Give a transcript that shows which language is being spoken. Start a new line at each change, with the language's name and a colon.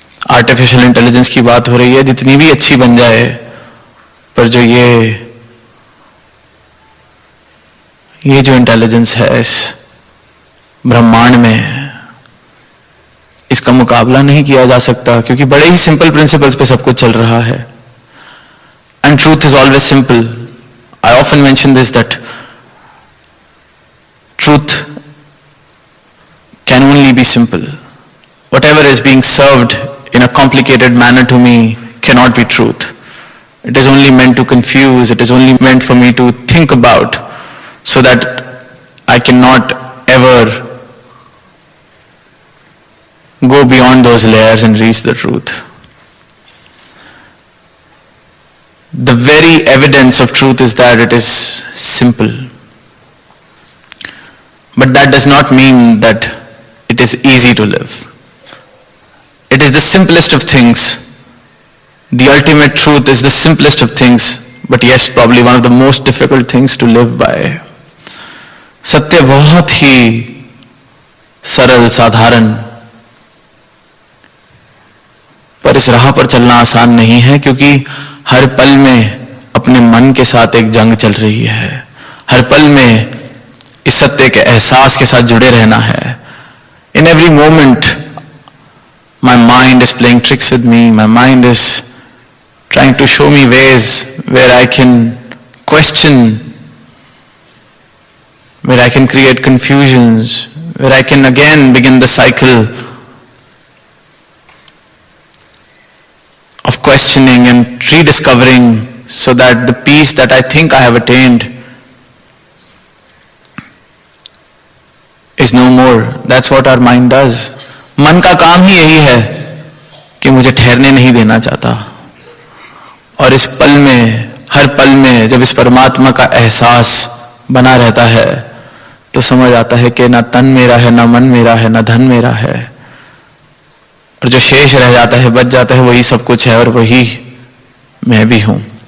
Hindi: Artificial intelligence की बात हो रही है, जितनी भी अच्छी बन जाए, पर जो ये जो इंटेलिजेंस है इस ब्रह्मांड में, इसका मुकाबला नहीं किया जा सकता, क्योंकि बड़े ही सिंपल प्रिंसिपल्स पे सब कुछ चल रहा है।
English: And truth is always simple. I often mention this, that truth can only be simple. Whatever is being served in a complicated manner to me cannot be truth. It is only meant to confuse, it is only meant for me to think about, so that I cannot ever go beyond those layers and reach the truth. The very evidence of truth is that it is simple. But that does not mean that it is easy to live. It is the simplest of things. The ultimate truth is the simplest of things, but yes, probably one of the most difficult things to live by.
Hindi: सत्य बहुत ही सरल, साधारण, पर इस राह पर चलना आसान नहीं है, क्योंकि हर पल में अपने मन के साथ एक जंग चल रही है। हर पल में इस सत्य के एहसास के साथ जुड़े रहना है।
English: In every moment, my mind is playing tricks with me. My mind is trying to show me ways where I can question, where I can create confusions, where I can again begin the cycle of questioning and rediscovering, so that the peace that I think I have attained is no more. That's what our mind does.
Hindi: मन का काम ही यही है कि मुझे ठहरने नहीं देना चाहता। और इस पल में, हर पल में जब इस परमात्मा का एहसास बना रहता है, तो समझ आता है कि ना तन मेरा है, ना मन मेरा है, ना धन मेरा है, और जो शेष रह जाता है, बच जाता है, वही सब कुछ है, और वही मैं भी हूं।